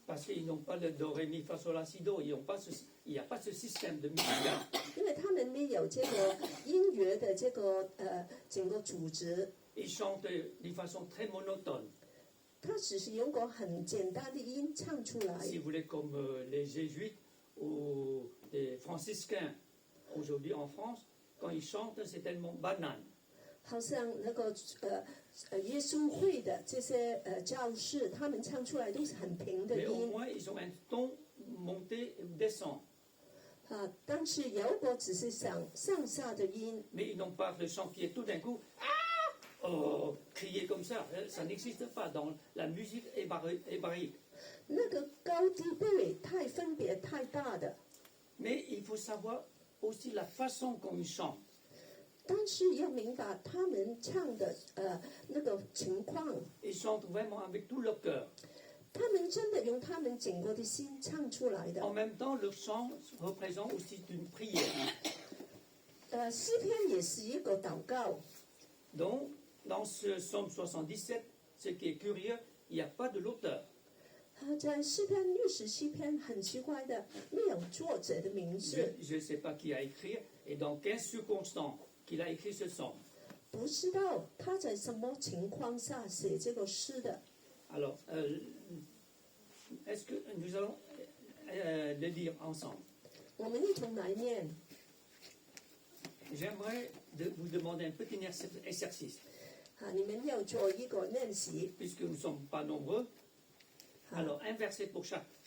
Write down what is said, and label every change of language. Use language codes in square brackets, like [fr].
[fr] Parce qu'ils n'ont pas le do, ré, mi, fa, sol, la, si, do. Il n'y a pas ce système de musique. [zh] 因为他们没有这个音乐的这个整个组织。 [fr] ils chantent d'une façon très monotone. [zh] 他只是用个很简单的音唱出来， [fr] Si vous voulez, comme les jésuites ou les franciscains aujourd'hui en France, quand ils chantent, c'est tellement banal. [zh] 好像那个耶稣会的这些教士，他们唱出来都是很平的 [fr] Mais au [zh] 音 [fr] moins, ils ont un ton monté ou descend. [zh] 啊，但是有个只是上下的音， [fr] Mais ils n'ont pas le chant qui est tout d'un coup, crier comme ça n'existe pas dans la musique hébraïque. [zh] 那个高低不会太分别太大的。 [fr] Mais il faut savoir aussi la façon qu'on y chante. [zh] 但是要明白他们唱的那个情况， [fr] Ils chantent vraiment avec tout leur cœur. [zh] 他们真的用他们整个的心唱出来的。 [fr] En même temps, le chant représente aussi une prière. [zh] 诗篇也是一个祷告。 [fr] Donc, dans ce psaume 77, ce qui est curieux, il n'y a pas de l'auteur. [zh] 在诗篇67篇很奇怪的，没有作者的名字， [fr] Je ne sais pas qui a écrit et dans quelles circonstances qu'il a écrit ce psaume. [zh] 不知道他在什么情况下写这个诗的。 [fr] Alors, est-ce que nous allons le lire ensemble? [zh] 我们一同来念。 [fr] J'aimerais vous demander un petit exercice, [zh] 你们要做一个练习。 [fr] puisque nous ne sommes pas nombreux. Alors, un verset pour chaque.